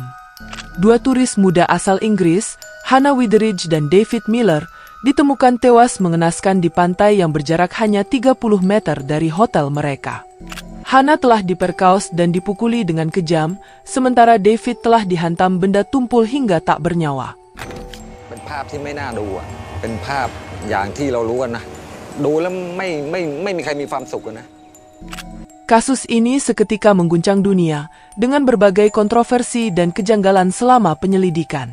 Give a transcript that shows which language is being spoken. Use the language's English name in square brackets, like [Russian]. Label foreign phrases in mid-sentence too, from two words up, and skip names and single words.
[Indonesian] Dua turis muda asal Inggris, Hannah Witheridge dan David Miller, ditemukan tewas mengenaskan di pantai yang berjarak hanya 30 meter dari hotel mereka. Hannah telah diperkaos dan dipukuli dengan kejam, sementara David telah dihantam benda tumpul hingga tak bernyawa. [Thai] เป็นภาพที่ไม่น่าดูอ่ะเป็นภาพอย่างที่เรารู้กันนะดูแล้วไม่มีใครมีความสุขนะ [Indonesian] Kasus ini seketika mengguncang dunia dengan berbagai kontroversi dan kejanggalan selama penyelidikan.